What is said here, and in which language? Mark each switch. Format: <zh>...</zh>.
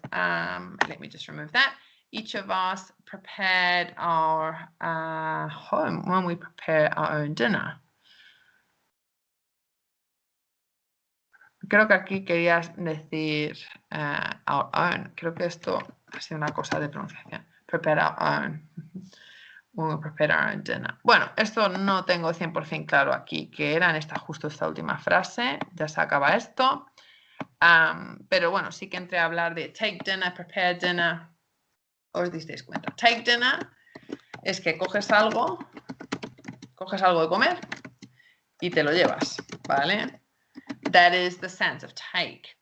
<en>Let me just remove that. Each of us prepared our home when we prepare our own dinner.</en> <es>Creo que aquí querías decir our own. Creo que esto ha sido una cosa de pronunciación.</es> <en>Prepare our own. When we prepare our own dinner.</en> <es>Bueno, esto no tengo 100% claro aquí qué era en justo esta última frase. Ya se acaba esto. Pero bueno, sí que entré a hablar de take dinner, prepare dinner. Os disteis cuenta. Take dinner es que coges algo de comer y te lo llevas, ¿vale?</es> <en>That is the sense of take.</en>